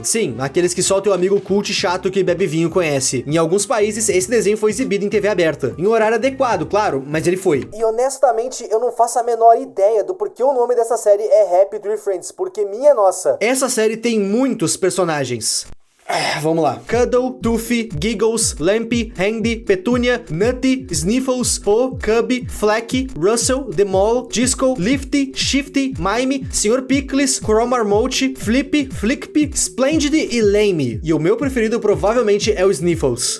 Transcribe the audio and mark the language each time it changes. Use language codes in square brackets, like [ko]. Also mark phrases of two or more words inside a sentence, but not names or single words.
[pt] Sim, aqueles que só teu amigo cult chato que bebe vinho conhece. Em alguns países, esse desenho foi exibido em TV aberta. Em horário adequado, claro, mas ele foi. E honestamente, eu não faço a menor ideia do porquê o nome dessa série é Happy Tree Friends, porque minha nossa. Essa série tem muitos personagens. Vamos lá. Cuddle, Toothy, Giggles, Lampy, Handy, Petunia, Nutty, Sniffles, Po, Cubby, Fleck, Russell, The Mole, Disco, Lifty, Shifty, Mime, Sr. Pickles, Cromarmote, Flippy, Flickpy, Splendid e Lame. E o meu preferido provavelmente é o Sniffles.